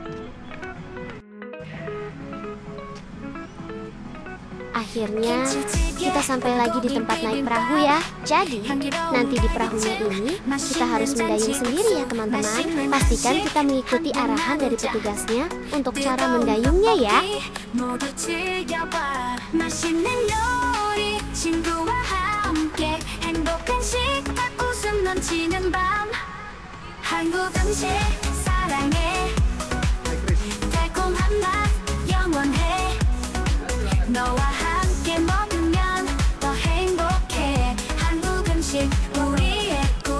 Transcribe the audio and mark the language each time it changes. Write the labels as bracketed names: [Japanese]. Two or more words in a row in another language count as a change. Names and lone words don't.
[Indonesian] Akhirnya, kita sampai lagi di tempat naik perahu ya. Jadi, nanti di perahunya ini, kita harus mendayung sendiri ya teman-teman. Pastikan kita mengikuti arahan dari petugasnya untuk cara mendayungnya ya. [Korean] 모두 즐겨봐 맛있는 요리 친구와 함께 행복한 식탁 웃음 넘치는 밤 한국 음식 사랑해 달콤한 맛 영원해 너와 함께 먹으면 더 행복해 한국 음식 우리의 꿈